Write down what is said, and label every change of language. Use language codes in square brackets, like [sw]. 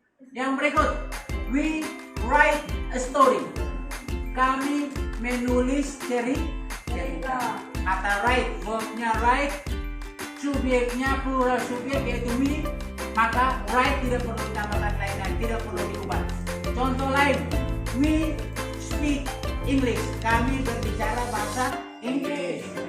[id] Yang berikut, [en] we write a story. [id] Kami menulis cerita. Kata write, verbnya write, subjeknya plural subjek yaitu we, maka write tidak perlu ditambahkan lain dan tidak perlu diubah. Contoh lain, [en] we speak English. [id] Kami berbicara bahasa Inggris.